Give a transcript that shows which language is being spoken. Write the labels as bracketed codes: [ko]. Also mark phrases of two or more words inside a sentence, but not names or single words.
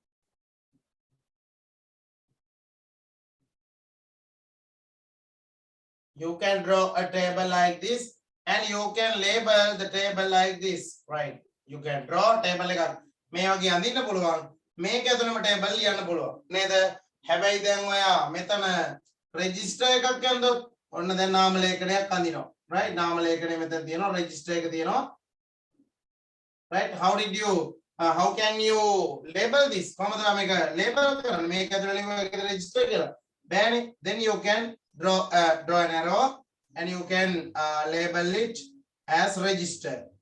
[en] you can draw a table like this and you can label the table like this right you can draw table [si] එකක් මේ වගේ අඳින්න පුළුවන් මේක ඇතුළේම ටේබල් ලියන්න පුළුවන් නේද හැබැයි දැන් ඔයා මෙතන රෙජිස්ටර් එකක් ඇන්දොත් ඔන්න දැන් නාම ලේඛනයක් අඳිනවා right නාම ලේඛනය මෙතන තියෙනවා register එක තියෙනවා [en] right how can you label this [si] කොහොමද මේක label කරන්නේ මේක ඇතුළේ මේක register කියලා බෑනේ [en] then you can draw an arrow and you can label it as register